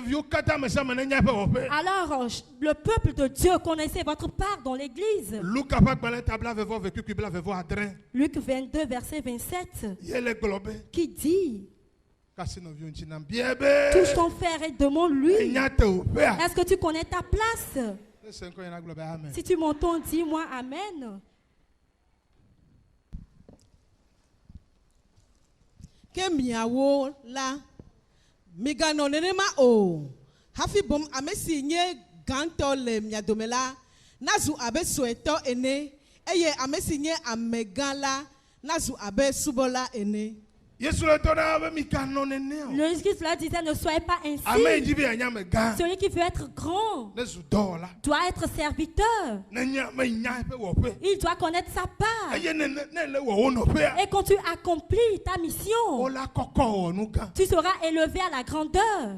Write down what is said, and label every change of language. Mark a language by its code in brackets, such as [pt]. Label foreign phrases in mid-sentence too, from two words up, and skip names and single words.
[fr] Alors, le peuple de Dieu connaissait votre part dans l'église. Luc 22, verset 27, qui dit, Touche ton frère et demande-lui. Est-ce que tu connais ta place? Si tu m'entends, dis-moi Amen. [ee] Kemiawo la migano nenema o hafi bom amesi nye ganto le miadomela nazu abe soeto ene eye amesi nye amegala nazu abe subola ene. [fr] Le Jésus cela disait ne soyez pas ainsi. Celui qui veut être grand doit être serviteur. Il doit connaître sa part. Et quand tu accomplis ta mission, tu seras élevé à la grandeur.